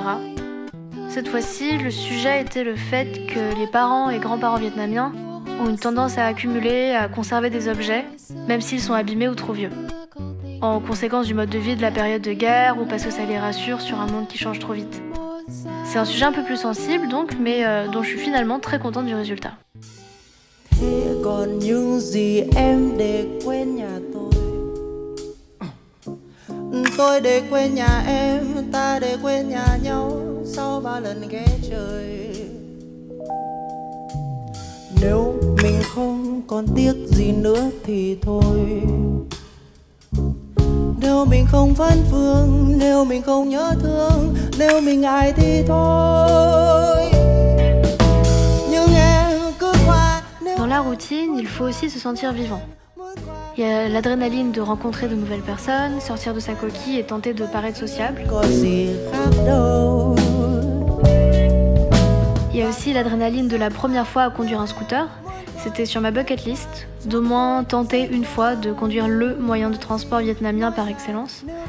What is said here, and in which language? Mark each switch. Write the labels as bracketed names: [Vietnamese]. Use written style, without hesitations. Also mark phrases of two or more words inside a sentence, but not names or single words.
[French] Cette fois-ci, le sujet était le fait que les parents et grands-parents vietnamiens ont une tendance à accumuler, à conserver des objets, même s'ils sont abîmés ou trop vieux. En conséquence du mode de vie de la période de guerre ou parce que ça les rassure sur un monde qui change trop vite. C'est un sujet un peu plus sensible donc, mais dont je suis finalement très contente du résultat. [Vietnamese] Tôi để quên nhà em, ta để quên nhà nhau sau 3 lần ghé trời. Nếu mình không còn tiếc gì nữa thì thôi. Nếu mình không vấn vương, nếu mình không nhớ thương, nếu mình ngại thì thôi. Nhưng em cứ qua. [French] Dans la routine, il faut aussi se sentir vivant. Il y a l'adrénaline de rencontrer de nouvelles personnes, sortir de sa coquille et tenter de paraître sociable. Il y a aussi l'adrénaline de la première fois à conduire un scooter. C'était sur ma [English] bucket list, [French] d'au moins tenter une fois de conduire le moyen de transport vietnamien par excellence.